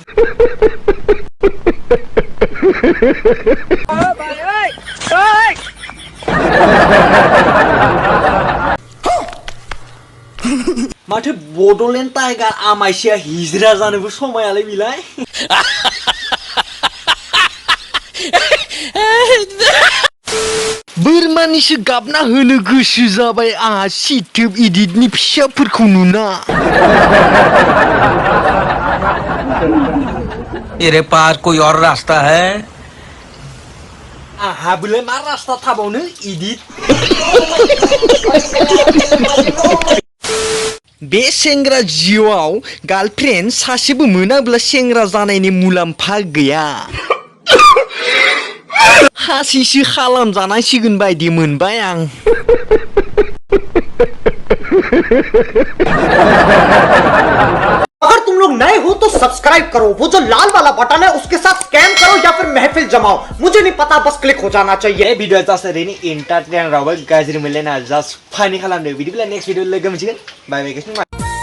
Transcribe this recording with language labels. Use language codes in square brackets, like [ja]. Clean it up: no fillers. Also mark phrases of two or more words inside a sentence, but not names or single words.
[brx] माथो बड'लेण्ड टाइगार आमाइसोआ हिजरा जानोबो समायालै बिलाय बोरमानिसो गाबना होनो गोसो जाबाय आंहा सिथोब इदिटनि फिसाफोरखौ नुना [hi] तेरे पास कोई और रास्ता है [brx] आहा बोलाय मा रास्ता थाबावनो इदिट बे सेंग्रा जिउआव गार्लफ्रेन्ड सासेबो मोनाब्ला सेंग्रा जानायनि मुलाम्फा गैया हासिसो खालामजानांसिगोन बायदि मोनबाय आं [hi] अगर तुम लोग नए हो तो सब्सक्राइब करो वो जो लाल वाला बटन है उसके साथ स्कैम करो या फिर महफिल जमाओ मुझे नहीं पता बस क्लिक हो जाना चाहिए [brx] भिडिअ जास्ट ओरैनो एन्टारटेन रावबो गाज्रि मोनलायना [en] just funny [brx] खालामदो बिदिब्ला [en] next video [brx] लोगो मोनसिगोन [en] bye bye